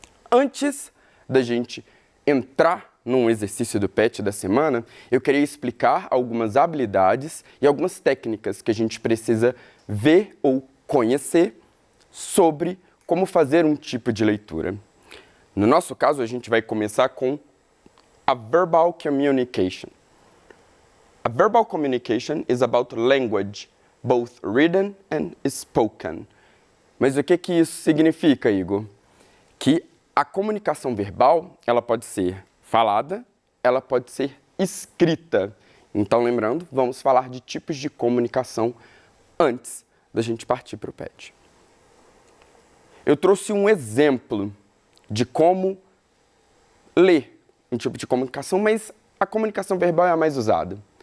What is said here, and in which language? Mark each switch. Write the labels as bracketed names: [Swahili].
[Portuguese] Antes da gente entrar num exercício do PET da semana, eu queria explicar algumas habilidades e algumas técnicas que a gente precisa ver ou conhecer sobre como fazer um tipo de leitura. No nosso caso, a gente vai começar com a verbal communication. [English] A verbal communication is about language, both written and spoken. [Portuguese] Mas o que isso significa, Igor? Que a comunicação verbal, ela pode ser falada, ela pode ser escrita. Então, lembrando, vamos falar de tipos de comunicação antes da gente partir para o PET. Eu trouxe um exemplo de como ler um tipo de comunicação, mas a comunicação verbal é a mais usada.